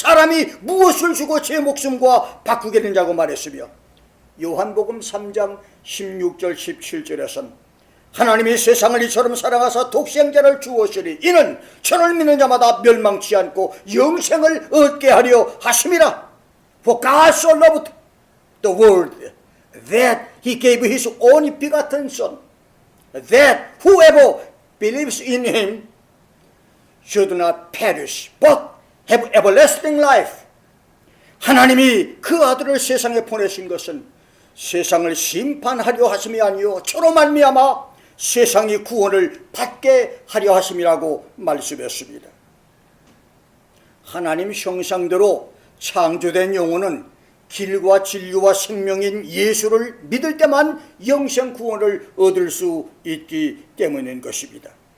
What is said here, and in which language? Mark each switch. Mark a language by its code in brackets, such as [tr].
[ko] 사람이 무엇을 주고 제 목숨과 바꾸겠느냐고 말했으며, 요한복음 3장 16절 17절에서는 하나님이 세상을 이처럼 사랑하사 독생자를 주었으니 이는 저를 믿는 자마다 멸망치 않고 영생을 얻게 하려 하심이라. [en] For God so loved the world that he gave his only begotten Son, that whoever believes in him should not perish but have everlasting life. [ko] 하나님이 그 아들을 세상에 보내신 것은 세상을 심판하려 하심이 아니요 저로 말미암아 세상이 구원을 받게 하려 하심이라고 말씀했습니다. 하나님 형상대로 창조된 영혼은 길과 진리와 생명인 예수를 믿을 때만 영생 구원을 얻을 수 있기 때문인 것입니다.